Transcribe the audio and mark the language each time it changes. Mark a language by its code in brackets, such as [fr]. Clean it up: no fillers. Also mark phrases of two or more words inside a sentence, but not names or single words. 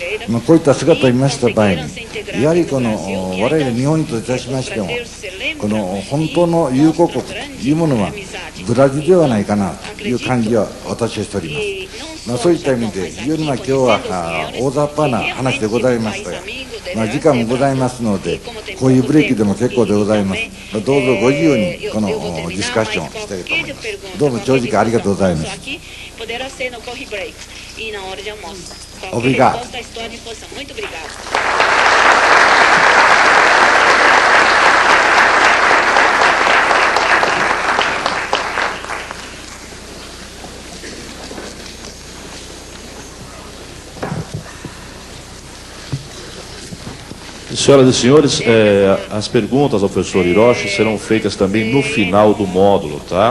[ja] こういった姿を見ました場合にやはりこの我々日本といたしましてもこの本当の友好国というものはブラジルではないかなという感じは私はしております。そういった意味で非常に今日は大雑把な話でございましたが、時間もございますのでこういうブレーキでも結構でございます。どうぞご自由にこのディスカッションをしたいと思います。どうも長時間ありがとうございます。Obrigado. [pt] Senhoras e senhores, as perguntas ao professor Hiroshi serão feitas também no final do módulo, tá?